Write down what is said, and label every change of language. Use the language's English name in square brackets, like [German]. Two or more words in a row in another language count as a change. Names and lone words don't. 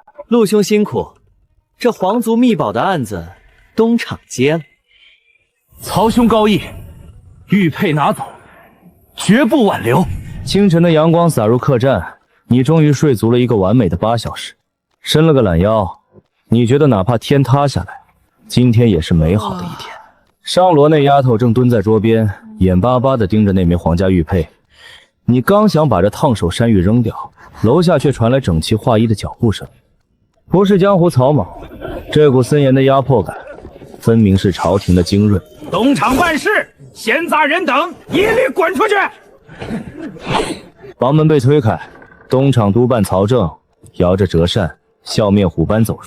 [Chinese] 陸兄辛苦，這皇族秘寶的案子東廠接了。曹兄高義，玉佩拿走，絕不挽留。清晨的陽光灑入客棧，你終於睡足了一個完美的8小時。伸了個懶腰，你覺得哪怕天塌下來，今天也是美好的一天。上罗那丫头正蹲在桌邊，眼巴巴地盯着那枚皇家玉佩。你剛想把這燙手山芋扔掉，樓下卻傳來整齊劃一的腳步聲。不是江湖草莽，這股森嚴的壓迫感，分明是朝廷的精銳。東廠辦事，閒雜人等一律滾出去！房門被推開，東廠督辦曹正搖着折扇，笑面虎般走入。